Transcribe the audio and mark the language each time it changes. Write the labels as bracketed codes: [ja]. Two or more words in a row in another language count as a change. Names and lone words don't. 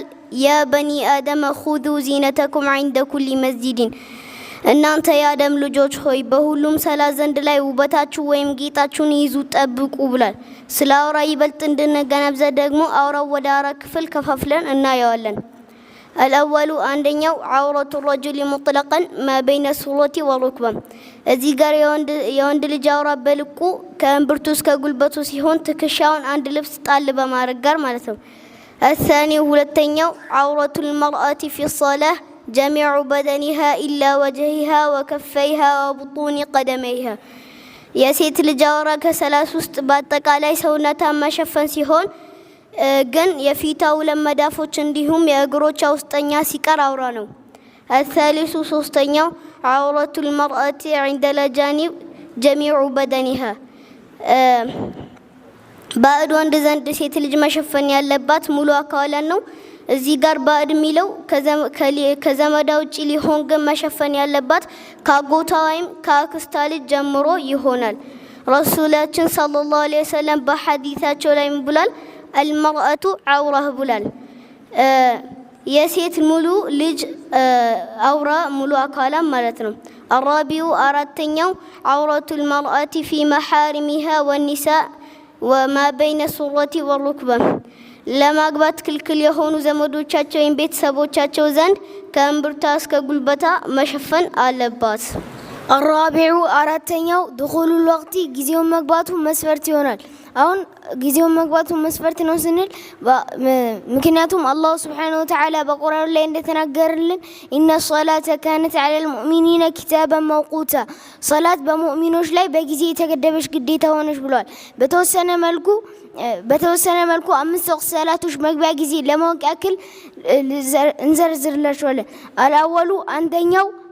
[ar] يا بني آدم خذوا زينتكم عند كل مسجد [am] እናንተ የአደም ልጆች ሆይ በሁሉም ሰላት ዘንድ ላይ ውበታችሁ ወይም ጌጣችሁን ይዙ ጠብቁ ብሏል። ስለ አውራ ይበልጥ እንድንገነዘብ ደግሞ አውራው ወደ 4 ክፍል ከፋፍለን እናየዋለን። الأول አንደኛው [ar] عورة الرجل مطلقا ما بين السرة والركبة [am] እዚህ ጋር የወንድ ልጅ አውራ በልቁ ከእምብርቱ እስከ ጉልበቱ ሲሆን ትከሻውን አንድ ልብስ ጣል በማድረግ ጋር ማለት ነው። الثاني ሁለተኛው [ar] عورة المرأة في الصلاة جميع بدنها إلا وجهها وكفيها وبطون قدميها [am] የሴት ልጅ አውራ ከሰላት ውስጥ በአጠቃላይ ሰውነቷን መሸፈን ሲሆን ግን የፊቷ ለመዳፎች እንዲሁም የእግሮቿ ውስጠኛ ሲቀር አውራ ነው። الثالث ሶስተኛው [ar] عورة المرأة عند الأجانب جميع بدنها [am] ባዕድ ወንድ ዘንድ ሴት ልጅ መሸፈን ያለባት ሙሉ አካሏን ነው። እዚህ ጋር ባዕድ የሚለው ከዘመዳ ውጪ ሊሆን ግን መሸፈን ያለባት ከአጎቷ ወይም ከአክስቷ ልጅ ጀምሮ ይሆናል። ረሱላችን [ar] صلى الله عليه وسلم [am] በሐዲታቸው ላይ ብሏል [ar] المرأة عورة [am] ብሏል። የሴት ሙሉ ልጅ አውራ ሙሉ አካላ ማለት ነው። الرابع አራተኛው [ar] عورة المرأة في محارمها والنساء وما بين السرة والركبة [am] ለማግባት ክልክል የሆኑ ዘመዶቻቸው ወይም ቤተሰቦቻቸው ዘንድ ከእምብርቷ እስከ ጉልበቷ መሸፈን አለባት። الرابع አራተኛው [ar] دخول الوقت [am] ጊዜው መግባቱ መስፈርት ይሆናል። አሁን ጊዜው መግባቱ መስፈርት ነው ስንል ምክንያቱም አላህ [ar] سبحانه وتعالى [am] በቁርአኑ ላይ እንደተናገረልን [ar] إن الصلاة كانت على المؤمنين كتابا موقوتا [am] ሶላት በሙእሚኖች ላይ በጊዜ የተገደበች ግዴታ ሆነች ብሏል። በተወሰነ መልኩ 5 ወቅት ሰላቶች መግቢያ ጊዜ ለማወቅ ያክል እንዘርዝርላችኋለን። አልአወሉ አንደኛው